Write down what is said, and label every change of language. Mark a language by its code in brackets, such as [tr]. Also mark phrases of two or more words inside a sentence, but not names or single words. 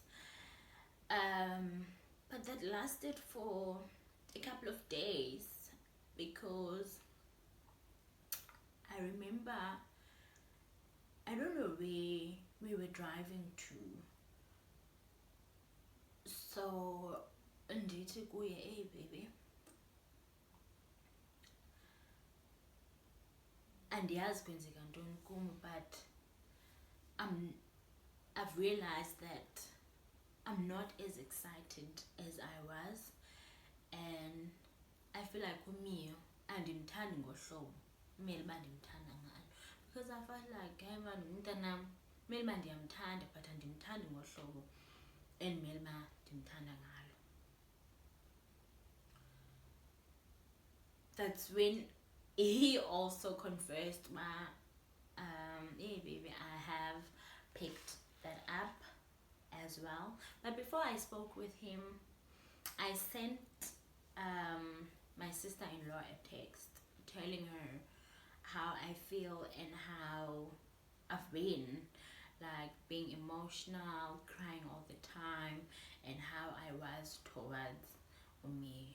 [en] But that lasted for a couple of days, because I remember, I don't know where we were driving to. [xh] So ndithi kuye, [en] hey baby, [xh] andiyazi kwenzeka ntoni kum, [en] but I've realized that I'm not as excited as I was, and I feel like [xh] umiyo andimthandi ngohlobo kumele uba ndimthanda ngalo, [en] because I felt like [xh] hayi man, umntanam kumele uba ndiyamthanda but andimthandi ngohlobo endimele uba ndimthanda ngalo. [en] That's when he also confessed, hey baby, I have picked that up as well. But before I spoke with him, I sent my sister-in-law a text telling her how I feel and how I've been, like being emotional, crying all the time, and how I was towards me.